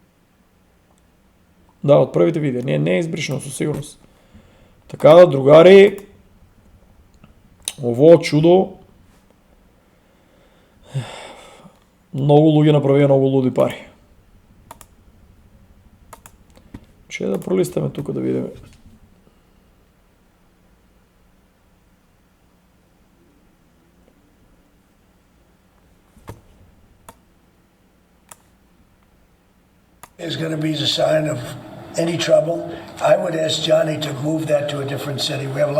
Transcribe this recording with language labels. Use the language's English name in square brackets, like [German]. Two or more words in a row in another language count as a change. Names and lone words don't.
[Macedonian] Да, од првите видео, не е избришено со сигурност. Така да, другари, ово чудо, многу луѓе направија многу луди пари. Че да пролистаме тука да видиме. [English] Is going to be the sign of any trouble. I would ask Johnny to move that to a different city.